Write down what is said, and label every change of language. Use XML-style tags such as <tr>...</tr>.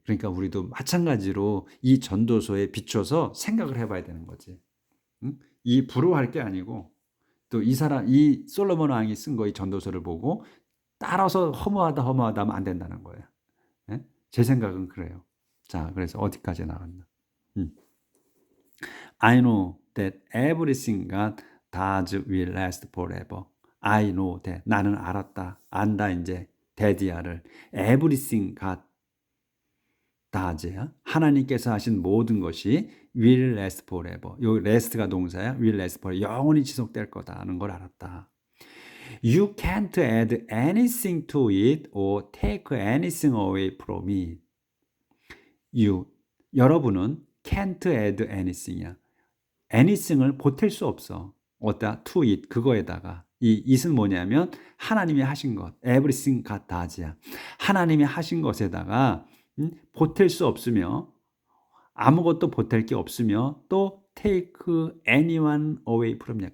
<ko>그러니까 우리도 마찬가지로 이 전도서에 비춰서 생각을 해봐야 되는 거지. 이 부러워할 게 아니고, 또 이 솔로몬 왕이 쓴 거 이 전도서를 보고 따라서 허무하다 하면 안 된다는 거예요. 제 생각은 그래요. 자, 그래서 어디까지 나갔나?</ko> <en>I know that everything God does will last forever. I know that,</en> <ko>나는 알았다, 안다 이제, 데디아를.</ko> <en>everything God does</en> <ko>야, 하나님께서 하신 모든 것이</ko> <en>will last forever.</en> <ko>요 last가 동사야.</ko> <en>will last forever,</en> <ko>영원히 지속될 거다는 걸 알았다.</ko> <en>You can't add anything to it or take anything away from it.</en> <ko>여러분은</ko> <en>can't add anything이야.</en> <ko>anything을 보탤 수 없어. 어디다?</ko> <en>to it,</en> <ko>그거에다가. 이 it은 뭐냐면 하나님이 하신 것,</ko> <en>everything God does</en> <ko>야. 하나님이 하신 것에다가 보탤 수 없으며 아무것도 보탤 게 없으며 또</ko> <en>take anyone away from you.</en>